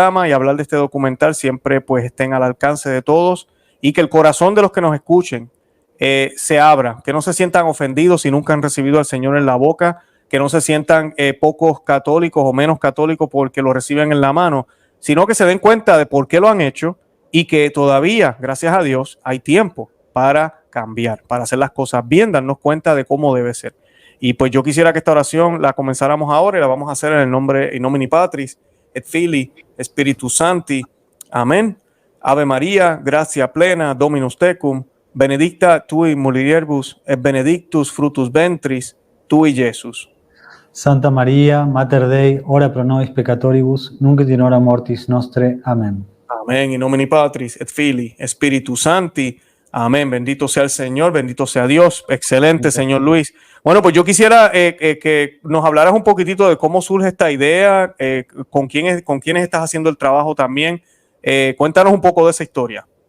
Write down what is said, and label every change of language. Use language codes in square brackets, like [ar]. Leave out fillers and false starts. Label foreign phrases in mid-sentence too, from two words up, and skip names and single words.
[es] y hablar de este documental siempre pues estén al alcance de todos, y que el corazón de los que nos escuchen se abra, que no se sientan ofendidos si nunca han recibido al Señor en la boca, que no se sientan pocos católicos o menos católicos porque lo reciben en la mano, sino que se den cuenta de por qué lo han hecho y que todavía, gracias a Dios, hay tiempo para cambiar, para hacer las cosas bien, darnos cuenta de cómo debe ser. Y pues yo quisiera que esta oración la comenzáramos ahora y la vamos a hacer en el nombre [la] in nomine Patris, et Filii, Spiritus Sancti. [es] Amén. [la] Ave María, gratia plena, Dominus tecum, benedicta tui mulieribus, et benedictus fructus ventris tui, Jesús. Santa María, Mater Dei, ora pro nobis peccatoribus, nunc et in hora mortis nostre. Amén. Amén. In nomine Patris, et Filii, Spiritus Sancti. Amén. [es] Bendito sea el Señor, bendito sea Dios. Excelente, Señor Luis. Bueno, pues yo quisiera que nos hablaras un poquitito de cómo surge esta idea, con quiénes estás haciendo el trabajo también. Cuéntanos un poco de esa historia.